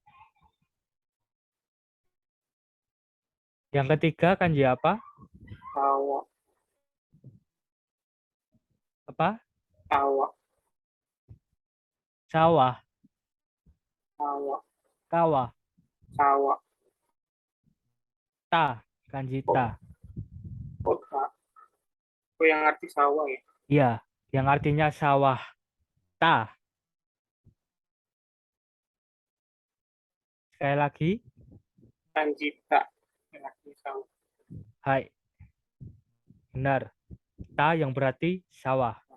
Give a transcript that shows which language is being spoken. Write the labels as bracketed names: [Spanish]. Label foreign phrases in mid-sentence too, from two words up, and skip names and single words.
[Indonesian] Yang ketiga, kanji apa? Kawa. Apa? Kawa. Sawah. Kawa. Kawa. Kawa. Ta. Kanji ta. Kota. Oh, yang arti sawah ya. Iya. Yang artinya sawah. Ta. Sekali lagi. Kanjita. Yang arti sawah. Hai. Benar. Ta yang berarti sawah.